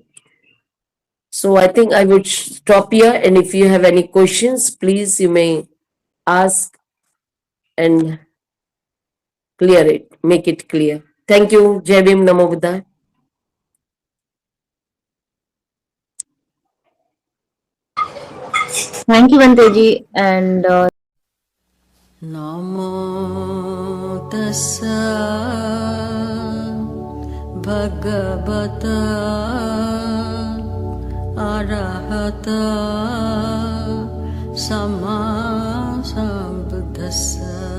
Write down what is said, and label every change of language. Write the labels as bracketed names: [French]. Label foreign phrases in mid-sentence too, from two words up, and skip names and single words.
[English] So I think I would stop here, and if you have any questions, please you may ask and clear it, make it clear. Thank you. [Hindi] Jai Bhim, [Pali] Namo Buddhaya. [English] Thank you, Banteji. And [Pali] Namo tassa bhagavata arahata samma sambuddhassa.